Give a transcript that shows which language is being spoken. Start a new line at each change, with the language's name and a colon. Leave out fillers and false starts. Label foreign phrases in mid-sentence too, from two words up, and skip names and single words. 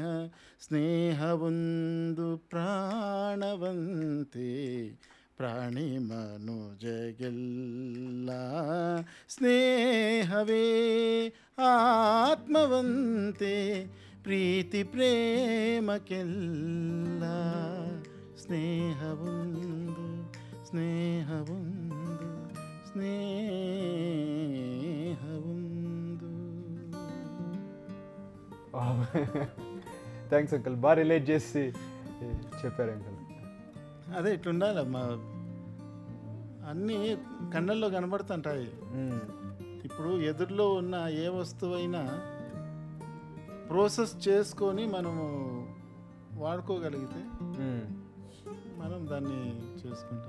Kannada: ಸ್ನೇಹವೊಂದು ಪ್ರಾಣವಂತೆ ಪ್ರಾಣಿ ಮನುಜಗೆಲ್ಲ, ಸ್ನೇಹವೇ ಆತ್ಮವಂತೆ ಪ್ರೀತಿ ಪ್ರೇಮಕ್ಕೆಲ್ಲ. ಸ್ನೇಹವೊಂದು ಸ್ನೇಹವೊಂದು ಸ್ನೇಹವೊಂದು.
English: thanks uncle,
Telugu: బాగా రిలేట్ చేసి చెప్పారు అంకుల్. అదే ఇట్లుండాలమ్మా, అన్నీ కళ్ళల్లో కనబడుతుంటాయి. ఇప్పుడు ఎదురులో ఉన్న ఏ వస్తువైనా ప్రాసెస్ చేసుకొని మనము వాడుకోగలిగితే మనం దాన్ని చేసుకుంటాం.